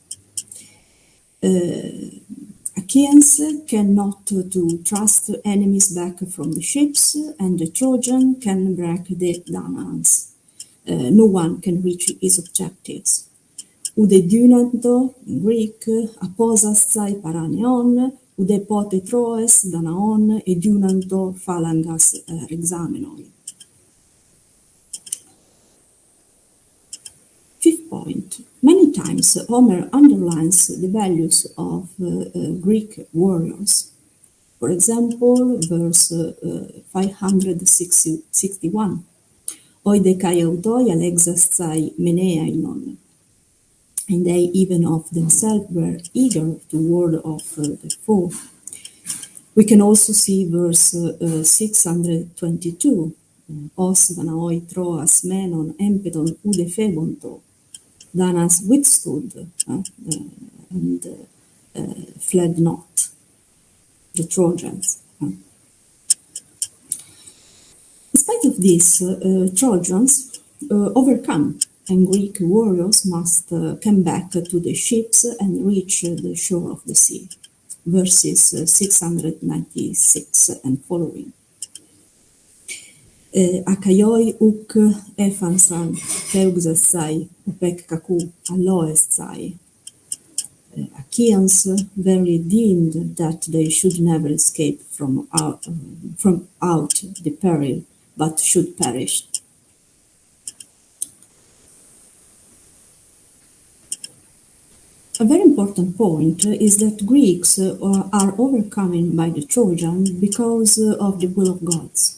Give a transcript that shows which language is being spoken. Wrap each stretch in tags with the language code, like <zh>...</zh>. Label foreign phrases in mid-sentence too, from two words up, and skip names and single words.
<en>Achaeans cannot to thrust enemies back from the ships, and the Trojan can break the Danaans. No one can reach his objectives.</en> <el>οὐδὲ δύναντο,</el> <en>in Greek,</en> <el>ἀπώσασθαι παρὰ νεῶν, οὐδέ ποτε Τρῶες Δαναῶν, ἐδύναντο φάλαγγας ἐξάμενοι.</el> <en>Fifth point. Many times Homer underlines the values of Greek warriors. For example, verse 561.</en> <el>οἳ δὲ καὶ αὐτοὶ ἀλέξασθαι μενέαινον.</el> <en>And they even of themselves were eager to ward off the foe. We can also see verse 622.</en> <el>ὣς Δαναοὶ Τρῶας μένον ἔμπεδον οὐδὲ φέβοντο.</el> <en>Danas withstood and fled not, the Trojans. In spite of this, Trojans overcome, and Greek warriors must come back to the ships and reach the shore of the sea. verses 696 and following.</en> <el>Ἀχαιοὶ οὐκ ἔφαντο τεύξασθαι ὑπὲκ κακοῦ ἀλώσεσθαι.</el> <en>Achaeans verily deemed that they should never escape from out the peril, but should perish. A very important point is that Greeks are overcome by the Trojans because of the will of gods.</en>